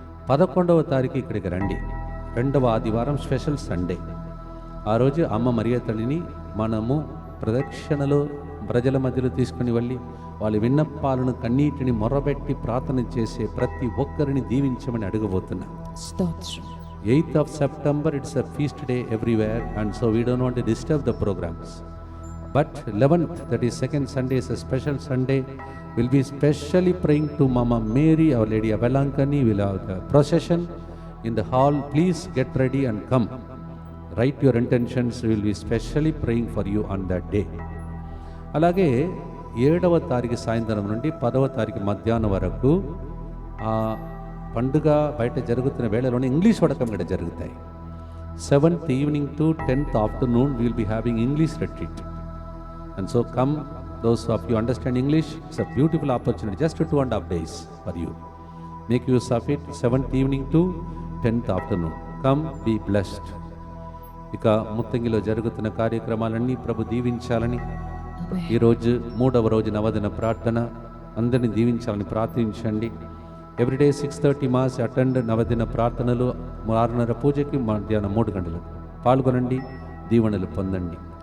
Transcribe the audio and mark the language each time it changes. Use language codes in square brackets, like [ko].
[te] 11వ తారీఖు ఇక్కడికి రండి. 2వ ఆదివారం స్పెషల్ సండే. ఆ రోజు అమ్మ మరియ తల్లిని మనము ప్రదక్షిణలో ప్రజల మధ్యలో తీసుకుని వెళ్ళి వాళ్ళ విన్నపాలను కన్నీటిని మొరబెట్టి ప్రార్థన చేసే ప్రతి ఒక్కరిని దీవించమని అడగబోతున్నాం. స్తోత్రం. [en] 8th of September, it's a feast day everywhere, and so we don't want to disturb the programs. But 11th, that is second Sunday, is a special Sunday. We'll be specially praying to Mama Mary, Our Lady of Velankani. We'll have the procession in the hall. Please get ready and come. Write your intentions. We will be specially praying for you on that day. [te] అలాగే 7వ తారీఖు సాయంత్రం నుండి 10వ తారీఖు మధ్యాహ్నం వరకు ఆ పండుగ బయట జరుగుతున్న వేళలోనే ఇంగ్లీష్ వడకం కూడా జరుగుతాయి. [en] 7th evening to 10th afternoon we will be having English retreat. And so come, those of you understand English, it's a beautiful opportunity, just 2.5 days for you. Make use of it. 7th evening to 10th afternoon. Come, be blessed. [te] ఇక ముత్తంగిలో జరుగుతున్న కార్యక్రమాలన్నీ ప్రభు దీవించాలని, ఈరోజు 3వ రోజు నవదిన ప్రార్థన అందరినీ దీవించాలని ప్రార్థించండి. [en] Everyday 6:30 mass attend. [te] నవదిన ప్రార్థనలు 6:30 పూజకి మధ్యాహ్నం 3 గంటలకు పాల్గొనండి, దీవెనలు పొందండి.